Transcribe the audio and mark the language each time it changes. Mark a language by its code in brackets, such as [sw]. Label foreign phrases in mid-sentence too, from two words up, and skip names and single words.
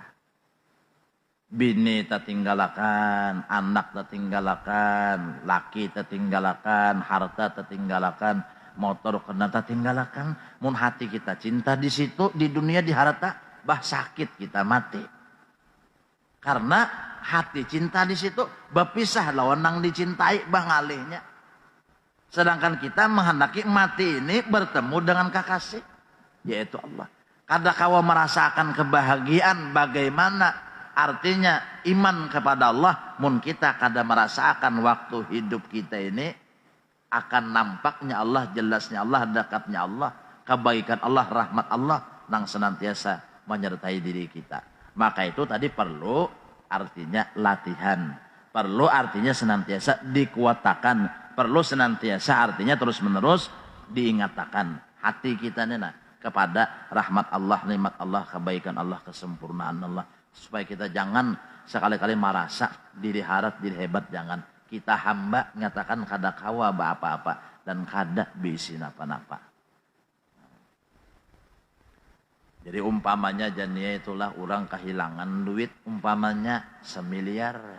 [bjn] Bini tertinggalakan, anak tertinggalakan, laki tertinggalakan, harta tertinggalakan, motor kena tertinggalakan. Mun hati kita cinta di situ, di dunia di harta, bah sakit kita mati. Karena hati cinta di situ, berpisah lawan nang dicintai bah ngalihnya. [id] Sedangkan kita menghendaki mati ini bertemu dengan kekasih, yaitu Allah. [bjn] Kada kawa merasakan kebahagiaan bagaimana Artinya iman kepada Allah mun kita kada merasakan waktu hidup kita ini akan nampaknya Allah, jelasnya Allah, dekatnya Allah, kebaikan Allah, rahmat Allah nang senantiasa menyertai diri kita. Maka itu tadi perlu artinya latihan, perlu artinya senantiasa dikuatakan, perlu senantiasa artinya terus menerus diingatkan hati kita nena kepada rahmat Allah, nikmat Allah, kebaikan Allah, kesempurnaan Allah, supaya kita jangan sekali-kali merasa diri harat, diri hebat, jangan. Kita hamba nyatakan kada kawa apa-apa dan kada bisi napa-napa. Jadi umpamanya jania itulah orang kehilangan duit umpamanya 1 miliar.